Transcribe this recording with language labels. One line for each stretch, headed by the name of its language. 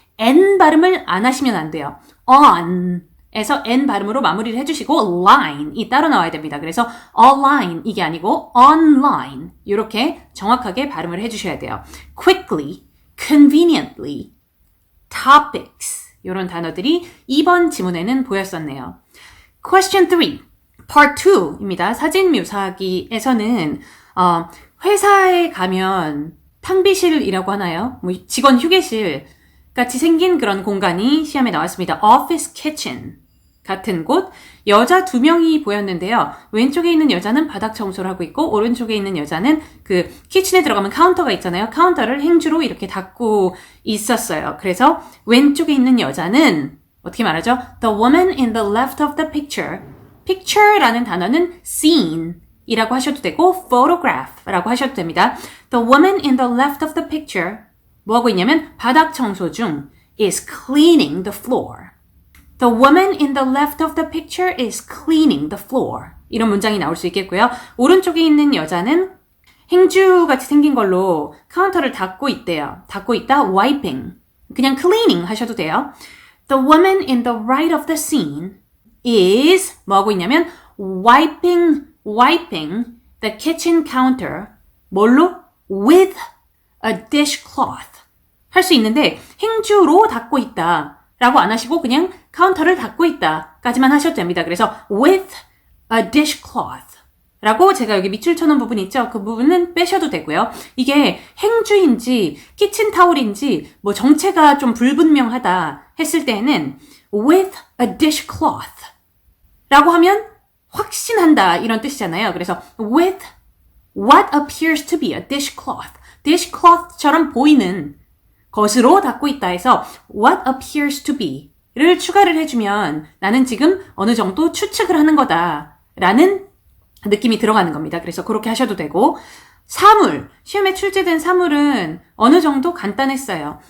Korean: N 발음을 안 하시면 안 돼요. on에서 N 발음으로 마무리를 해주시고 line이 따로 나와야 됩니다. 그래서 online 이게 아니고 online 이렇게 정확하게 발음을 해주셔야 돼요.
English: quickly, conveniently, topics
Korean: 이런 단어들이 2번 지문에는 보였었네요.
English: Question 3, Part 2입니다.
Korean: 사진 묘사하기에서는 회사에 가면 탕비실이라고 하나요? 뭐 직원 휴게실 같이 생긴 그런 공간이 시험에 나왔습니다. Office kitchen 같은 곳, 여자 2명이 보였는데요. 왼쪽에 있는 여자는 바닥 청소를 하고 있고 오른쪽에 있는 여자는 그 키친에 들어가면 카운터가 있잖아요. 카운터를 행주로 이렇게 닦고 있었어요. 그래서 왼쪽에 있는 여자는 어떻게 말하죠?
English: The woman in the left of the picture.
Korean: picture라는 단어는 scene 이라고 하셔도 되고 photograph라고 하셔도 됩니다.
English: The woman in the left of the picture
Korean: 뭐 하고 있냐면 바닥 청소 중
English: is cleaning the floor. The woman in the left of the picture is cleaning the floor.
Korean: 이런 문장이 나올 수 있겠고요. 오른쪽에 있는 여자는 행주같이 생긴 걸로 카운터를 닦고 있대요. 닦고 있다, wiping. 그냥 cleaning 하셔도 돼요.
English: The woman in the right of the scene is
Korean: 뭐 하고 있냐면
English: wiping the kitchen counter
Korean: 뭘로?
English: with a dishcloth.
Korean: 할 수 있는데 행주로 닦고 있다 라고 안 하시고 그냥 카운터를 닦고 있다 까지만 하셔도 됩니다. 그래서
English: with a dishcloth
Korean: 라고 제가 여기 밑줄 쳐놓은 부분 있죠? 그 부분은 빼셔도 되고요. 이게 행주인지 키친타올인지 뭐 정체가 좀 불분명하다 했을 때는
English: with a dishcloth
Korean: 라고 하면 확신한다 이런 뜻이잖아요.
English: 그래서 with what appears to be a dishcloth.
Korean: dishcloth처럼 보이는 것으로 닦고 있다 해서
English: what appears to be
Korean: 를 추가를 해주면 나는 지금 어느 정도 추측을 하는 거다 라는 느낌이 들어가는 겁니다. 그래서 그렇게 하셔도 되고 사물, 시험에 출제된 사물은 어느 정도 간단했어요.